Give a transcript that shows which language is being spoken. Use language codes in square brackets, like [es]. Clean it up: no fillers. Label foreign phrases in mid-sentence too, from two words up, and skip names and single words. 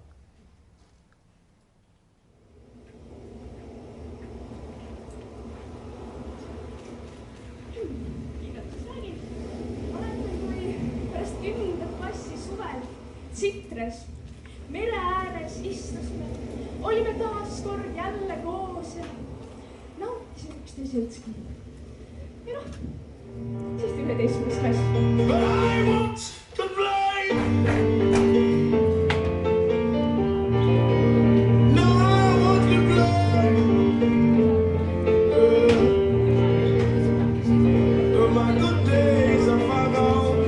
[et] Pärast 10. klassi suvel Citres mere ääres istusime, olime taas kord jälle koos ja nautisime üksteise seltskonda. Ja noh, siis 11. klass. [en] But I want to fly. No, I want to fly. My good days are far gone.